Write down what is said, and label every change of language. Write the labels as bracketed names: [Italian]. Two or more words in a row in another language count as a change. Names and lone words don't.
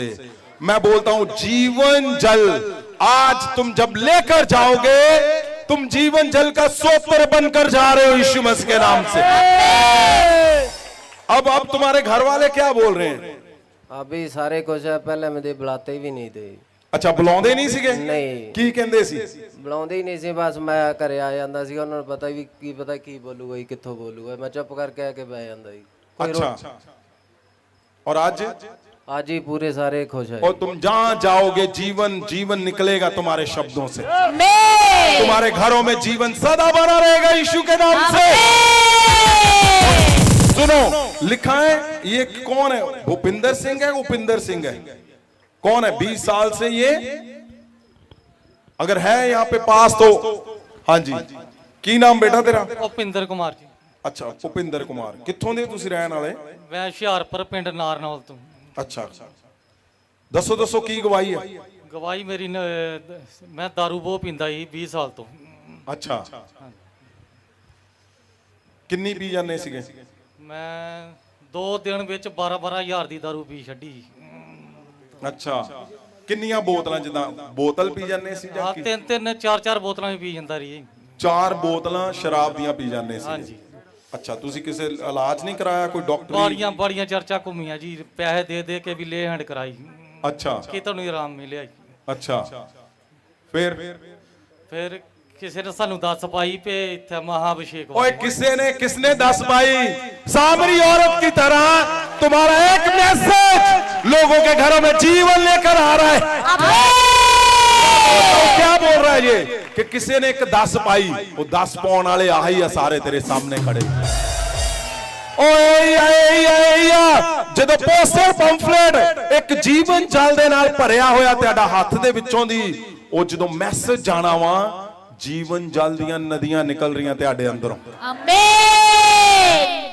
[Hindi] मैं बोलता हूं जीवन जल आज तुम जब लेकर जाओगे, तुम जीवन जल का सोतर बनकर जा रहे हो यीशु मसीह के नाम से। अब तुम्हारे घर वाले क्या बोल रहे हैं? अभी सारे कुछ है, पहले मुझे बुलाते भी नहीं थे। [Punjabi] ਅੱਛਾ ਬੁਲਾਉਂਦੇ ਨਹੀਂ ਸੀਗੇ? ਨਹੀਂ ਕੀ ਕਹਿੰਦੇ ਸੀ? ਬੁਲਾਉਂਦੇ ਹੀ ਨਹੀਂ ਸੀ, ਬਸ ਮੈਂ ਘਰੇ ਆ ਜਾਂਦਾ ਸੀ, ਉਹਨਾਂ ਨੂੰ ਪਤਾ ਵੀ ਕੀ ਬੋਲੂਗਾ ਜੀ, ਕਿੱਥੋਂ ਬੋਲੂਗਾ, ਮੈਂ ਚੁੱਪ ਕਰਕੇ ਆ ਕੇ ਬਹਿ ਜਾਂਦਾ ਜੀ। [Hindi] अच्छा और आज आज ही पूरे सारे खुश है। और तुम जहां जाओगे जीवन जीवन निकलेगा तुम्हारे शब्दों से, आमीन। तुम्हारे घरों में जीवन सदा बना रहेगा यीशु के नाम से। सुनो लिखा है, ये कौन है? भूपिंदर सिंह है, उपिंदर सिंह है, कौन है? 20 साल से ये अगर है यहाँ पे पास तो हाँ जी। [Punjabi] ਕੀ ਨਾਮ ਬੇਟਾ ਤੇਰਾ? ਭੁਪਿੰਦਰ ਕੁਮਾਰ ਜੀ। ਅੱਛਾ ਭੂਪਿੰਦਰ ਕੁਮਾਰ, ਕਿੱਥੋਂ ਦੇ ਤੁਸੀ ਰਹਿਣ ਵਾਲੇ? ਮੈਂ ਹੁਸ਼ਿਆਰਪੁਰ ਪਿੰਡ ਨਾਰਨੌਲ ਤੋਂ। ਅੱਛਾ ਦੱਸੋ ਦੱਸੋ ਕੀ ਗਵਾਹੀ ਹੈ? ਗਵਾਹੀ ਮੇਰੀ ਮੈਂ दारू ਬਹੁਤ ਪੀਂਦਾ ਸੀ 20 ਸਾਲ ਤੋਂ। ਅੱਛਾ ਕਿੰਨੀ ਪੀ ਜਾਣੇ ਸੀਗੇ? ਮੈਂ 2 ਦਿਨ ਵਿੱਚ 12-12 ਹਜ਼ਾਰ ਦੀ दारू ਪੀ ਛੱਡੀ। ਅੱਛਾ ਕਿੰਨੀਆਂ ਬੋਤਲਾਂ, ਜਿਦਾ ਬੋਤਲ ਪੀ ਜਾਣੇ ਸੀ ਹਾਂ जां 3-3 4-4 ਬੋਤਲਾਂ ਵੀ ਪੀ ਜਾਂਦਾ ਰਹੀ। 4 ਬੋਤਲਾਂ ਸ਼ਰਾਬ ਦੀਆਂ ਪੀ ਜਾਣੇ ਸੀ? ਹਾਂਜੀ। ਅੱਛਾ ਤੁਸੀ ਕਿਸੇ ਇਲਾਜ ਨਹੀਂ ਕਰਾਇਆ, ਕੋਈ ਡਾਕਟਰ? ਬੜੀਆਂ ਚਰਚਾ ਘੁੰਮੀਆਂ ਜੀ, ਪੈਸੇ ਦੇ ਦੇ ਕੇ ਵੀ ਲੈ ਹੈਂਡ ਕਰਾਈ [Hindi] अच्छा [Punjabi] ਕਿ ਤੁਹਾਨੂੰ ਆਰਾਮ ਮਿਲਿਆ ਜੀ। [Hindi] अच्छा फिर [Punjabi] ਕਿਸੇ ਨੇ ਸਾਨੂੰ ਦੱਸ ਪਾਈ ਪੇ ਇੱਥੇ ਮਹਾਅਭਿਸ਼ੇਕ ਓਏ ਕਿਸਨੇ 10 ਪਾਈ? [Hindi] सामरी औरत की तरह तुम्हारा एक मैसेज लोगों के घरों में जीवन लेकर आ रहा है। तो क्या बोल रहा है ये कि किसी ने एक 10 पाई? [Punjabi] ਵੋ 10 ਪਾਉਣ ਵਾਲੇ ਆ ਹੀ ਸਾਰੇ ਤੇਰੇ ਸਾਹਮਣੇ ਖੜ੍ਹੇ। ਜਦੋਂ ਪੋਸਟਰ ਪੰਫਲੇਟ ਇੱਕ ਜੀਵਨ ਜਲ ਦੇ ਨਾਲ ਭਰਿਆ ਹੋਇਆ ਤੁਹਾਡਾ ਹੱਥ ਦੇ ਵਿੱਚੋਂ ਦੀ, ਉਹ ਜਦੋਂ ਮੈਸੇਜ ਜਾਣਾ ਵਾ, ਜੀਵਨ ਜਲ ਦੀਆਂ ਨਦੀਆਂ ਨਿਕਲ ਰਹੀਆਂ ਤੁਹਾਡੇ ਅੰਦਰੋਂ। ਆਮੀਨ।